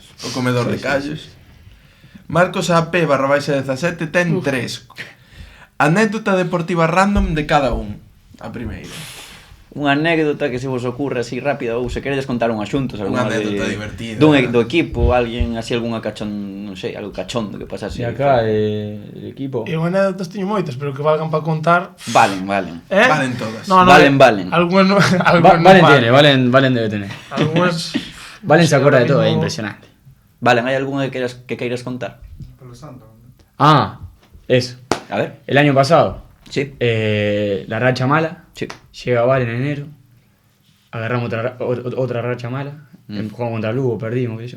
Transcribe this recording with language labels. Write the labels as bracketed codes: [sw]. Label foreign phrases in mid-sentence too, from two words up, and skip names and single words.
[gl] O comedor de callos. Marcos AP/17 ten 3. Anécdota deportiva random de cada un. A primeira. Unha anécdota que se vos ocurre así rápida ou se queredes contar unha xuntos, Unha [es] alguna [gl] anécdota divertida. do equipo, alguén así algunha non sei, algo cachondo que pasase. [es] Y acá el equipo... [gl] E eu anécdotas teño moitas, pero que valgan para contar. Valen. Valen todas. Valen. Algúas non [es] Valen tiene, Valen debe tener. [gl] Algúas [es] Valen se acuerda de todo, es mismo- impresionante. [gl] Valen, hai algunha que queiras contar? [es] Ah, eso. A ver. El año pasado, Sí. la racha mala, Sí. llega Valen en enero, agarramos otra racha mala, jugamos contra Lugo, perdimos, qué sé yo.